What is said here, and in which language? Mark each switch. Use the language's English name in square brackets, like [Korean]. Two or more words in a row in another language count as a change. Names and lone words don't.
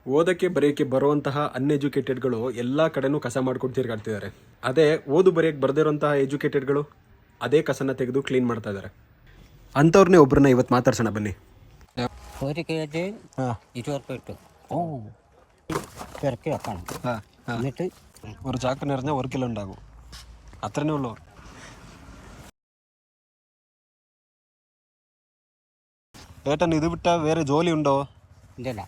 [Kannada] ಓದಕ್ಕೆ ಬರೆಯೋಕ್ಕೆ ಬರುವಂತಹ ಅನ್ಎಜುಕೇಟೆಡ್ಗಳು ಎಲ್ಲ ಕಡೆನೂ ಕಸ ಮಾಡ್ಕೊಂಡು ತಿರ್ಗಾಡ್ತಿದ್ದಾರೆ. ಅದೇ ಓದು ಬರೆಯೋಕ್ಕೆ ಬರದಿರೋಂತಹ ಎಜುಕೇಟೆಡ್ಗಳು ಅದೇ ಕಸನ ತೆಗೆದು ಕ್ಲೀನ್ ಮಾಡ್ತಾ ಇದ್ದಾರೆ. ಅಂಥವ್ರನ್ನೇ ಒಬ್ಬರನ್ನ ಇವತ್ತು ಮಾತಾಡ್ಸೋಣ ಬನ್ನಿ. [Malayalam] 1 kg 20 രൂപ ഇട്ടു ഇറക്കി വെക്കണം. എന്നിട്ട് ഒരു ചാക്ക് നിറഞ്ഞ 1 കിലോ ഉണ്ടാകും. അത്രേ ഉള്ളൂ. ഏട്ടൻ ഇത് വിട്ട വേറെ ജോലി ഉണ്ടോ? ഇല്ല,